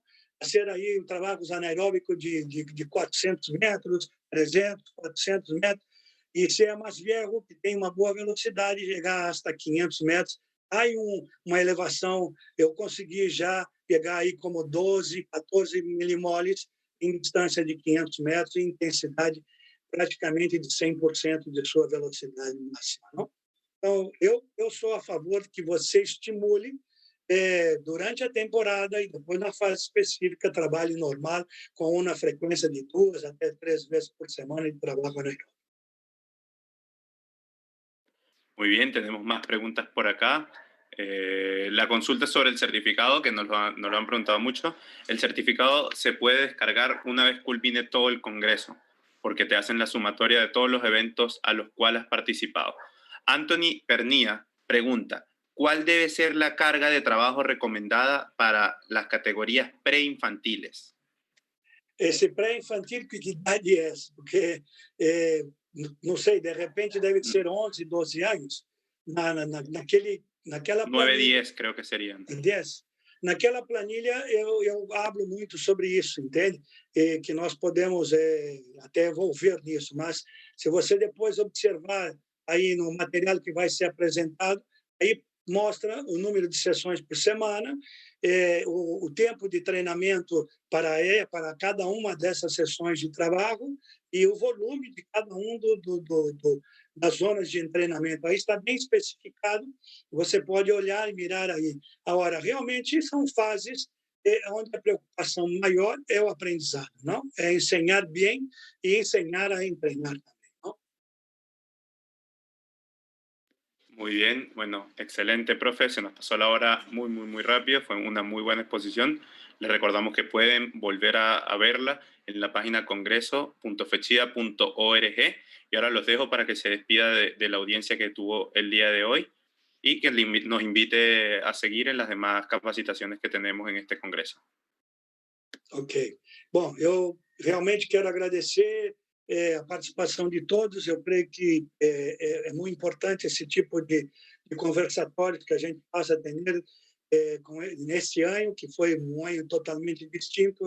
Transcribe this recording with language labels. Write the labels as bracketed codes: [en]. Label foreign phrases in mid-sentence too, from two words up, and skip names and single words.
[pt] Ser aí trabalhos anaeróbicos de 400 metros, 300, 400 metros, e se é mais velho, que tem uma boa velocidade, chegar hasta 500 metros, aí uma elevação, eu consegui já pegar aí como 12, 14 milimoles em distância de 500 metros, em intensidade praticamente de 100% de sua velocidade máxima, não? Então, eu sou a favor que você estimule durante a temporada e depois na fase específica trabalhe normal com uma frequência de 2 até 3 vezes por semana de trabalho anaeróbico. [es] Muy bien, tenemos más preguntas por acá. La consulta es sobre el certificado, que nos lo han preguntado mucho. El certificado se puede descargar una vez culmine todo el congreso, porque te hacen la sumatoria de todos los eventos a los cuales has participado. Anthony Pernía pregunta, ¿cuál debe ser la carga de trabajo recomendada para las categorías preinfantiles? [pt] Esse pré-infantil, que idade é essa? Porque, não sei, de repente deve ser 11, 12 anos, naquela 9, planilha. [es] 10 creo que serían. 10. [pt] Naquela planilha, eu hablo muito sobre isso, entende? Que nós podemos até envolver nisso, mas se você depois observar aí no material que vai ser apresentado, aí mostra o número de sessões por semana, o tempo de treinamento para cada uma dessas sessões de trabalho e o volume de cada um das zonas de treinamento. Aí está bem especificado, você pode olhar e mirar aí. Agora, realmente são fases onde a preocupação maior é o aprendizado, não? É ensinar bem e ensinar a treinar também, não? [es] Muy bien, bueno, excelente, profe. Se nos pasó la hora muy, muy, muy rápido. Fue una muy buena exposición. Les recordamos que pueden volver a verla en la página congreso.fechida.org. Y ahora los dejo para que se despida de la audiencia que tuvo el día de hoy y que nos invite a seguir en las demás capacitaciones que tenemos en este congreso. Ok. [pt] Bom, eu realmente quero agradecer a participação de todos. Eu creio que é muito importante esse tipo de conversatório que a gente passa a ter nesse ano, que foi um ano totalmente distinto.